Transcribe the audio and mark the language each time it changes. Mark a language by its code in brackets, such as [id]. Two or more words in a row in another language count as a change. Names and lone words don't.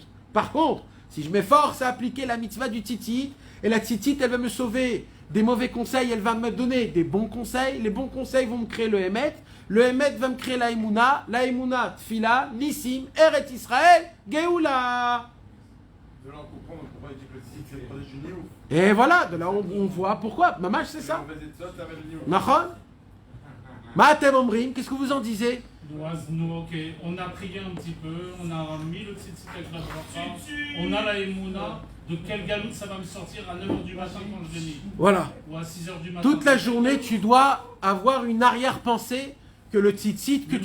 [fr] Par contre, si je m'efforce à appliquer la mitzvah du titit, et la titit, elle va me sauver des mauvais conseils, elle va me donner des bons conseils. Les bons conseils vont me créer le Emet. Le Emet va me créer la [he] אמונה, תפילה, נסים, ארץ ישראל, גאולה. [fr] De là, on comprend pourquoi il dit que le tzitz, c'est protège du Niouf. Et voilà, de là on voit pourquoi. Mamash, c'est ça. [he] נכון. מה אתם אומרים, [fr] qu'est-ce que vous en disiez? Nous, ok, on a prié un petit peu, on a mis le tzitzit avec la bracha, on a la Emouna. De quel galoute ça va me sortir à 9h du matin quand je l'ai mis? Voilà. Ou à 6h du matin? Toute la journée, tu dois avoir une arrière-pensée que le tzitzit que